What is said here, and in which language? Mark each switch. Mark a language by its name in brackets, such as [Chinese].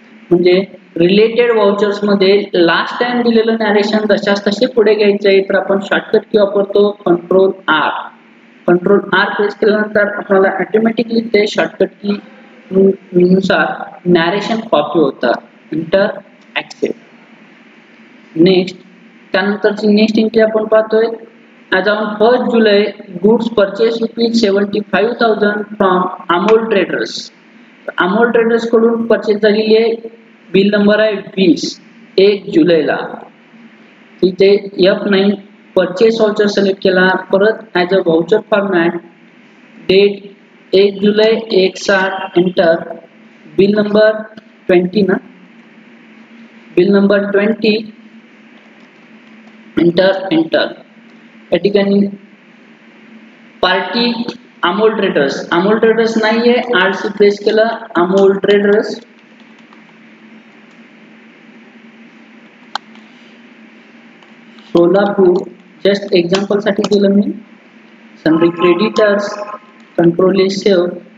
[Marathi] म्हणजे related vouchers मध्ये last time दिलेलं नॅरेशन तशाच तसे पुढे घ्यायचं आहे तर आपण शॉर्टकट की वापरतो कंट्रोल कंट्रोल आर प्रेस केल्यानंतर आपल्याला ऑटोमॅटिकली ते शॉर्टकट की नुसार नॅरेशन कॉपी होतं. Enter accept. नेक्स्ट त्यानंतरची नेक्स्ट एंट्री आपण पाहतोय. [English] As on 1st July, goods purchased ₹75,000 from Amol Traders. [Marathi] Amol Traders कडून परचेस झालेली आहे. बिल नंबर आहे 20 1 जुलैला. इथे F9 परचेस व्हाउचर सिलेक्ट केला. परत as a voucher format date 1 July 1/7 enter. Bill number 20 ना, बिल नंबर 20 एंटर. या ठिकाणी पार्टी अमोल ट्रेडर्स नाहीये. आरसी प्रेस केला. Amol traders. Solapur just example साठी केलं मी. सनरी क्रेडिटर्स. Control save.